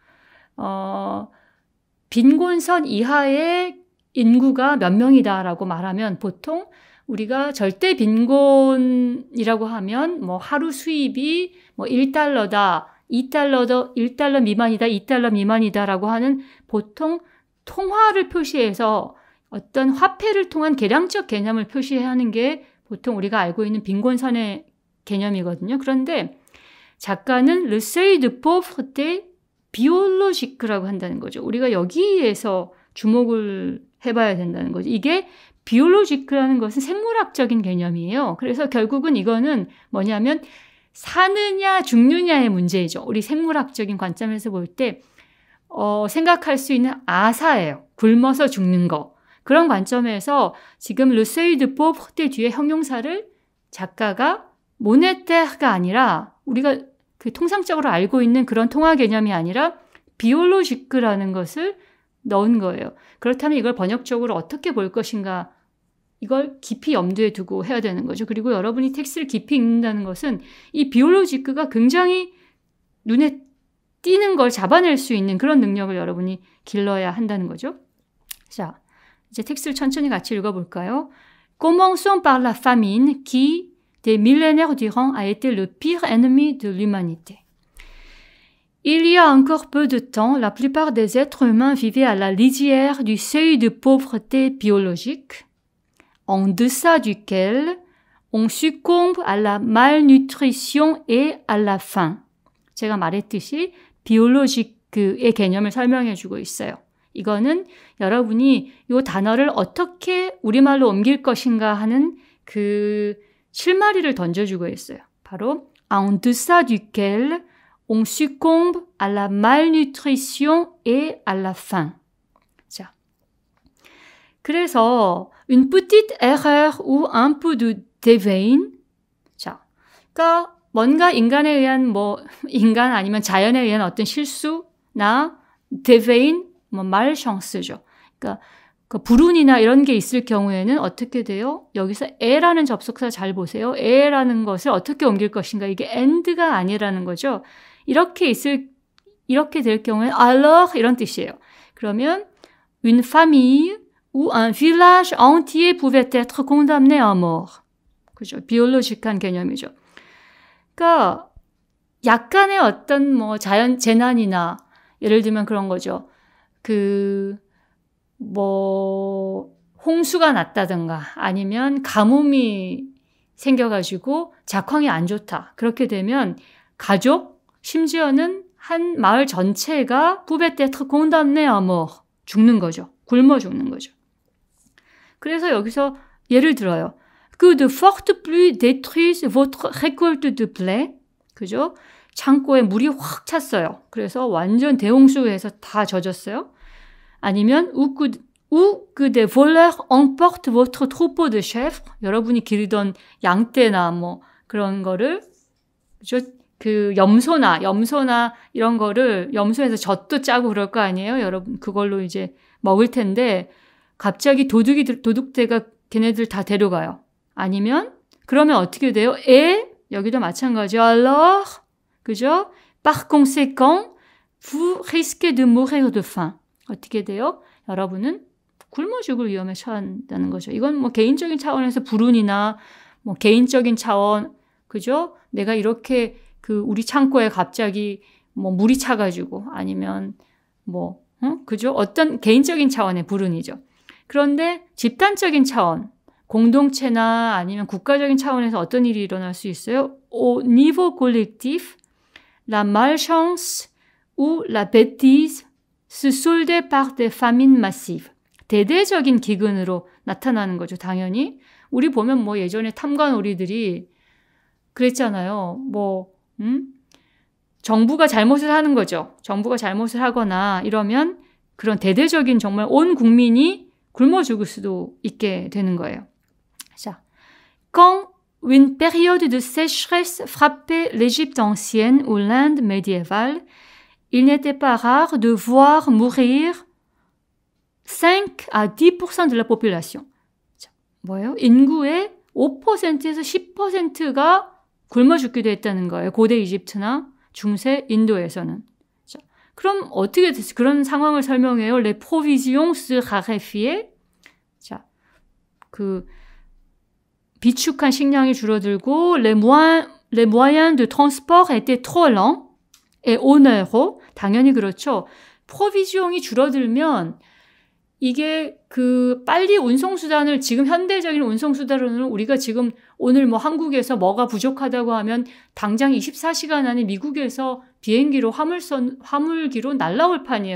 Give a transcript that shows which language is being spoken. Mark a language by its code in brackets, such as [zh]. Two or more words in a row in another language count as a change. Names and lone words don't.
[ko] 빈곤선 이하의 인구가 몇 명이다라고 말하면 보통 우리가 절대 빈곤이라고 하면 뭐 하루 수입이 뭐 1달러다, 1달러 미만이다, 2달러 미만이다라고 하는 보통 통화를 표시해서 어떤 화폐를 통한 계량적 개념을 표시하는 게 보통 우리가 알고 있는 빈곤선의 개념이거든요. 그런데 작가는 [fr] Le seuil de pauvreté biologique [ko] 라고 한다는 거죠. 우리가 여기에서 주목을 해봐야 된다는 거죠. 이게 biologique라는 것은 생물학적인 개념이에요. 그래서 결국은 이거는 뭐냐면 사느냐 죽느냐의 문제이죠. 우리 생물학적인 관점에서 볼 때 생각할 수 있는 아사예요. 굶어서 죽는 거. 그런 관점에서 지금 [fr] Le seuil de pauvreté [ko] 뒤에 형용사를 작가가 모네테르가 아니라 우리가 그 통상적으로 알고 있는 그런 통화 개념이 아니라 비올로지크라는 것을 넣은 거예요. 그렇다면 이걸 번역적으로 어떻게 볼 것인가, 이걸 깊이 염두에 두고 해야 되는 거죠. 그리고 여러분이 텍스트를 깊이 읽는다는 것은 이 비올로지크가 굉장히 눈에 띄는 걸 잡아낼 수 있는 그런 능력을 여러분이 길러야 한다는 거죠. 자, 이제 텍스트를 천천히 같이 읽어볼까요? [fr] Commençons par la famine qui, des millénaires durant, a été le pire ennemi de l'humanité. Il y a encore peu de temps, la plupart des êtres humains vivaient à la lisière du seuil de pauvreté biologique, en deçà duquel on succombe à la malnutrition et à la faim. [ko] 제가 말했듯이 비올로지크의 개념을 설명해 주고 있어요. 이거는 여러분이 이 단어를 어떻게 우리말로 옮길 것인가 하는 그 실마리를 던져주고 있어요. [fr] 바로 en deçà duquel on succombe à la malnutrition et à la faim. [ko] 자, 그래서 [fr] une petite erreur ou un peu de déveine. [ko] 자, 그러니까 뭔가 인간에 의한 인간 아니면 자연에 의한 어떤 실수나 [fr] déveine, malchance [ko] 죠. 그러니까 그 불운이나 이런 게 있을 경우에는 어떻게 돼요? 여기서 에라는 접속사 잘 보세요. 에라는 것을 어떻게 옮길 것인가? 이게 and가 아니라는 거죠. 이렇게 될 경우에는 alors 이런 뜻이에요. [fr] 그러면 une famille ou un village entier pouvait être condamné à mort. [ko] 그죠? 비올로직한 개념이죠. 그러니까 약간의 어떤 자연 재난이나 예를 들면 그런 거죠. 홍수가 났다든가 아니면 가뭄이 생겨가지고 작황이 안 좋다. 그렇게 되면 가족, 심지어는 한 마을 전체가 [fr] pouvait être condamné à mort. [ko] 죽는 거죠. 굶어 죽는 거죠. 그래서 여기서 예를 들어요. [fr] Que de fortes pluies détruisent votre récolte de blé. [ko] 그죠? 창고에 물이 확 찼어요. 그래서 완전 대홍수에서 다 젖었어요. [fr] 아니면 ou que des voleurs emportent votre troupeau de chèvres. [ko] 여러분이 기르던 양떼나 그런 거를, 그죠? 그 염소나 이런 거를 염소에서 젖도 짜고 그럴 거 아니에요? 여러분 그걸로 이제 먹을 텐데 갑자기 도둑대가 걔네들 다 데려가요. 아니면 그러면 어떻게 돼요? 여기도 마찬가지죠. Alors, 그죠? [fr] Par conséquent, vous risquez de mourir de faim. [ko] 어떻게 돼요? 여러분은 굶어 죽을 위험에 처한다는 거죠. 이건 개인적인 차원에서 불운이나 뭐 개인적인 차원, 그죠? 내가 이렇게 우리 창고에 갑자기 뭐 물이 차가지고 아니면 뭐, 그죠? 어떤 개인적인 차원의 불운이죠. 그런데 집단적인 차원, 공동체나 아니면 국가적인 차원에서 어떤 일이 일어날 수 있어요? [fr] Au niveau collectif, la malchance ou la bêtise se solde par des famines massives. [ko] 대대적인 기근으로 나타나는 거죠, 당연히. 우리 보면 뭐 예전에 탐관오리들이 그랬잖아요. 정부가 잘못을 하는 거죠. 정부가 잘못을 하거나 이러면 그런 대대적인 정말 온 국민이 굶어 죽을 수도 있게 되는 거예요. 자, [fr] quand une période de sécheresse frappait l'Égypte ancienne ou l'Inde médiévale, il n'était pas rare de voir mourir 5 à 10% de la population. [ko] 자, 뭐예요? 인구의 5%에서 10%가 굶어 죽기도 했다는 거예요. 고대 이집트나 중세 인도에서는. 자, 그럼 어떻게 됐어요? 그런 상황을 설명해요. [fr] Les provisions se raréfiaient. [ko] 자, 비축한 식량이 줄어들고 [fr] les moyens de transport étaient trop lents et onéreux. [ko] 당연히 그렇죠. 프로비지용이 줄어들면 이게 빨리 운송수단을 지금 현대적인 운송수단으로는 우리가 지금 오늘 뭐 한국에서 뭐가 부족하다고 하면 당장 24시간 안에 미국에서 비행기로 화물기로 날라올 판이에요.